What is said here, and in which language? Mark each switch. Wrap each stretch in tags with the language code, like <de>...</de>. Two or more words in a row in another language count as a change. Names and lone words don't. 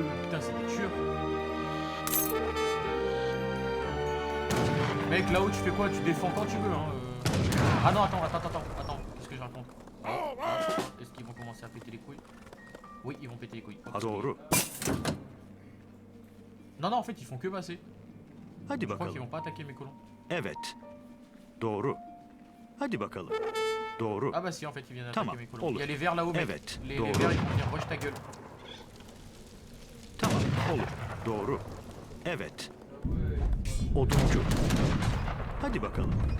<fr>Putain c'est des tueurs. Mec là-haut tu fais quoi? Tu défends quand tu veux hein. Ah non attends, qu'est-ce que je raconte? Est-ce qu'ils vont commencer à péter les couilles? Oui ils vont péter les couilles.</fr> <tr>Doğru.</tr> <fr>Non en fait ils font que passer.</fr> <tr>Hadi</tr> <fr>Je crois qu'ils</fr> <tr>bakalım.</tr> <fr>vont pas attaquer mes colons.</fr> <tr>Evet. Doğru. Hadi bakalım. Doğru.</tr> <fr>Ah bah si en fait ils viennent</fr> <tr>Tamam,</tr> <fr>attaquer mes colons.</fr> <tr>olur.</tr> <fr>Il y a les verts là-haut mec.</fr> <tr>Evet,</tr> <fr>Les</fr> <tr>doğru.</tr> <fr>verts ils vont dire rush ta gueule.</fr> <tr>Tamam, olur. Doğru. Evet. Oduncu. Hadi bakalım.</tr>